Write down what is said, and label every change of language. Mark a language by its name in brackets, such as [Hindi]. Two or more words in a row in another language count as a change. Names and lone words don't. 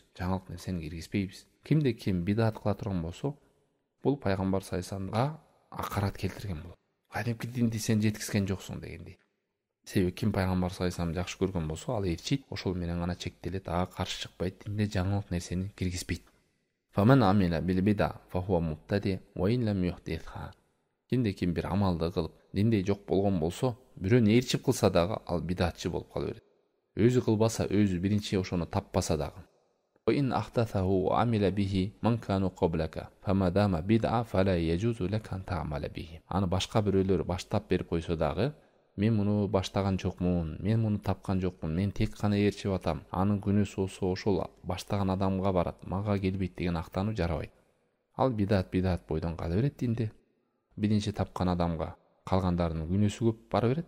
[Kyrgyz] Жаңылык нерсени киргизбейбиз. Кимде ким бидат кыла турган болсо, бул пайгамбар [Arabic] صلى الله عليه وسلم [Kyrgyz] акарат келтирген болот. Кадимки динди сен жеткизген жоксуң дегендей. Себеби ким пайгамбар [Arabic] صلى الله عليه وسلم [Kyrgyz] жакшы көргөн болсо, ал ээрчийт, ошол менен гана чектелет, ага каршы чыкпайт, динде жаңылык нерсени киргизбейт. [Arabic] فمن عمل بالبدعة فهو مبتدع وإن لم يحدثها. [Kyrgyz] Кимде ким бир амалды кылып, динде жок болгон болсо, бирөөнү ээрчип кылса дагы ал бидатчы болуп кала берет. Өзү кылбаса, өзү биринчи ошону таппаса дагы. [Arabic] وإن أحدثه عمل به من كانوا قبلك فما دامت بدعة فلا يجوز لك تعمل به. [Kyrgyz] Аны башка бирөөлөр баштап берип койсо дагы, мен муну баштаган жокмун, мен муну тапкан жокмун, мен тек гана ээрчип атам. Анын күнөөсү болсо ошол баштаган адамга барат, мага келбейт деген актануу жарабайт. Ал бидат бойдон кала берет динде. Биринчи тапкан адамга калгандардын күнөөсү көп бара берет.